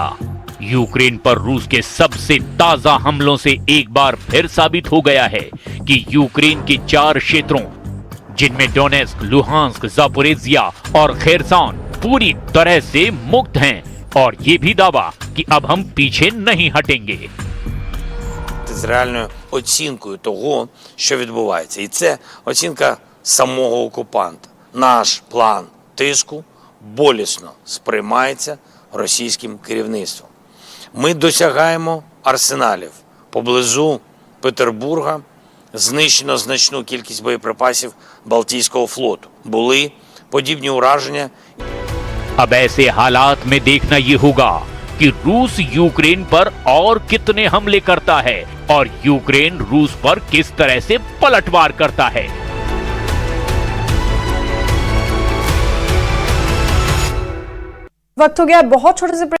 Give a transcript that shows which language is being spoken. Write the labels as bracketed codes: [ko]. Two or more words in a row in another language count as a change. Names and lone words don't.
[hi] यूक्रेन पर रूस के सबसे ताजा हमलों से एक बार फिर साबित हो गया है कि यूक्रेन के 4 क्षेत्रों, जिनमें डोनेत्स्क, लुहांस्क, जापोरेजिया और खेरसन पूरी तरह से मुक्त हैं, और ये भी दावा कि अब हम पीछे नहीं हटेंगे। [uk] З реальною оцінкою того, що відбувається. І це оцінка самого окупанта. Наш план тиску болісно сприймається російським керівництвом. Ми досягаємо арсеналів. Поблизу Петербурга знищено значну кількість боєприпасів Балтійського флоту. Були подібні ураження. [hi] अब ऐसे हालात में देखना ये होगा कि रूस यूक्रेन पर और कितने हमले करता है और यूक्रेन रूस पर किस तरह से पलटवार करता है। वक्त हो गया बहुत छोटे से